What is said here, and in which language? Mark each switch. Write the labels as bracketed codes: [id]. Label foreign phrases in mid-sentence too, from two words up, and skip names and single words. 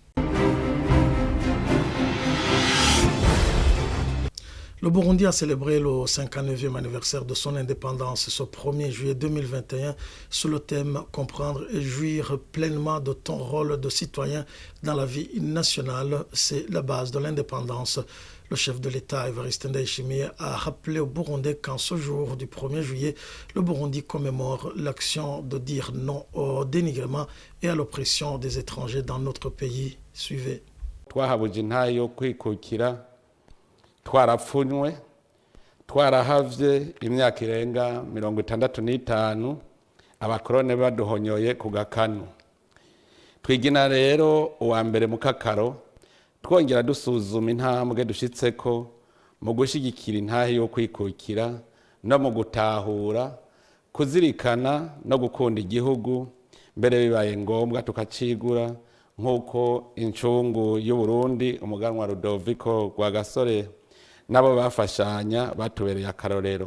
[fr] Le Burundi a célébré le 59e anniversaire de son indépendance ce 1er juillet 2021 sous le thème « Comprendre et jouir pleinement de ton rôle de citoyen dans la vie nationale ». C'est la base de l'indépendance. Le chef de l'État, Evariste Ndayishimiye, a rappelé aux Burundais qu'en ce jour du 1er juillet, le Burundi commémore l'action de dire non au dénigrement et à l'oppression des étrangers dans notre pays. Suivez. [rn] Twarapfunywe twarahavye imyaka irenga 65 abakorone baduhonyoye ku gakanu. Twigina rero uwa mbere mu kakaro twongera dusuzuma intambwe dushitseko mu gushigikira intahe yo kwikukira no mu gutahura kuzirikana no gukunda igihugu mbere bibaye ngombwa tukacigura nk'uko incungu y'u Burundi umuganwa Rudoviko Rwagasore nabo bafashanya batubereye akarorero.